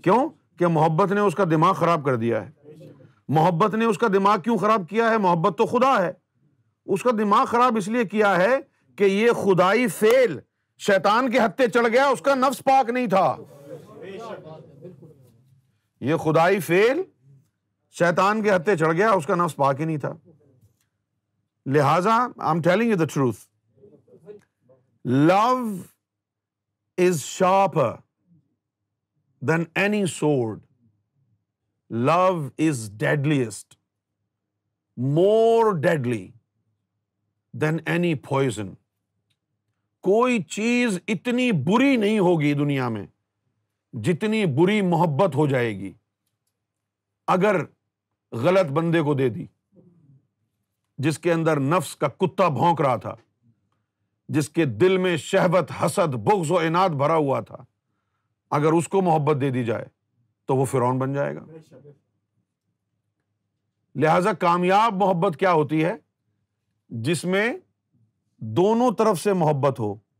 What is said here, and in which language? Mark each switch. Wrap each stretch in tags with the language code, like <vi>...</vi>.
<ur>کیوں؟ کہ محبت نے اس کا دماغ خراب کر دیا ہے. محبت نے اس کا دماغ کیوں خراب کیا ہے؟ محبت تو خدا ہے. اس کا دماغ خراب اس لیے کیا ہے کہ یہ خدائی فعل شیطان کے ہتھے چڑھ گیا، اس کا نفس پاک نہیں تھا. یہ خدائی فعل شیطان کے ہتھے چڑھ گیا، اس کا نفس پاک ہی نہیں تھا. لہذا</ur> <en>I'm telling you the truth. Love is sharper than any sword. Love is deadliest, more deadly than any poison.</en> <ur>کوئی چیز اتنی بری نہیں ہوگی دنیا میں جتنی بری محبت ہو جائے گی اگر غلط بندے کو دے دی. جس کے اندر نفس کا کتا بھونک رہا تھا، جس کے دل میں شہوت، حسد، بغض و عناد بھرا ہوا تھا، اگر اس کو محبت دے دی جائے تو وہ فرعون بن جائے گا. لہذا کامیاب محبت کیا ہوتی ہے؟ جس میں دونوں طرف سے محبت ہو.</ur>